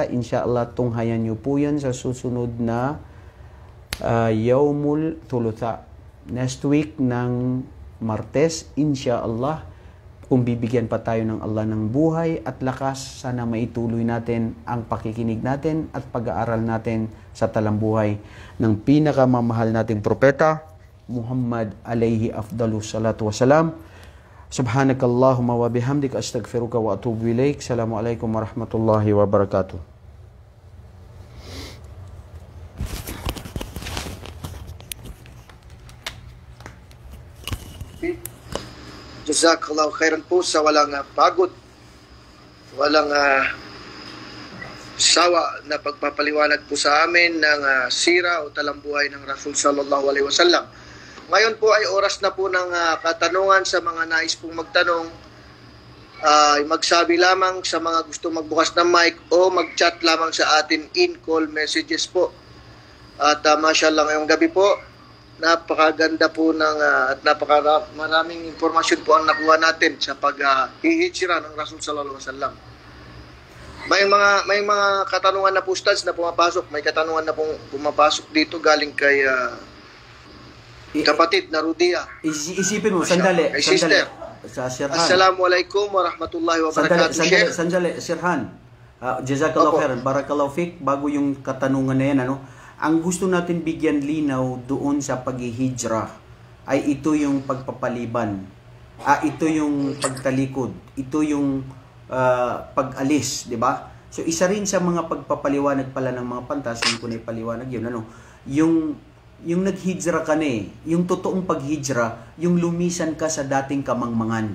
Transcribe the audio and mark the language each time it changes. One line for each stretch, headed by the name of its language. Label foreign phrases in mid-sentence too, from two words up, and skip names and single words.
Filipino: Inshallah, tunghayan nyo po yan sa susunod na
Arabic: يوم الثلاثاء.
Filipino: Next week ng Martes, inshallah, kung bibigyan pa tayo ng Allah ng buhay at lakas, sana maituloy natin ang pakikinig natin at pag-aaral natin sa talambuhay ng pinakamamahal nating propeta,
Arabic: محمد عليه أفضل الصلاة والسلام. سبحانك اللهم وبحمدك أستغفرك وأتوب إليك. السلام عليكم ورحمة الله وبركاته. جزاك الله خيرا
Filipino: po sa walang pagod, walang sawa na pagpapaliwanag po sa amin ng sira o talambuhay ng Rasul
Arabic: صلى الله عليه وسلم.
Filipino: Ngayon po ay oras na po ng katanungan sa mga nais pong magtanong. Magsabi lamang sa mga gusto magbukas ng mic o mag-chat lamang sa atin in-call messages po. At mashallah, ngayong gabi po, napakaganda po ng at maraming impormasyon po ang nakuha natin sa paghihijra ng Rasul
Arabic: صلى الله عليه وسلم.
Filipino: May mga katanungan na po, Ustads, na pumapasok. May katanungan na pong pumapasok dito galing kay kapatid na Rudia. Isipin mo, sandali. Sister. Sa Sirhan.
Arabic: السلام عليكم ورحمة الله وبركاته. Sandali, Sirhan. جزاك الله خيرا. بارك الله فيك.
Filipino: Bago yung katanungan na yan, ang gusto natin bigyan linaw doon sa paghihijra ay ito yung pagpapaliban. Ito yung pagtalikod. Ito yung pag-alis, di ba? So isa rin sa mga pagpapaliwanag pala ng mga pantas, yung kunay paliwanag yun, yung naghijra ka na yung totoong paghijra, yung lumisan ka sa dating kamangmangan.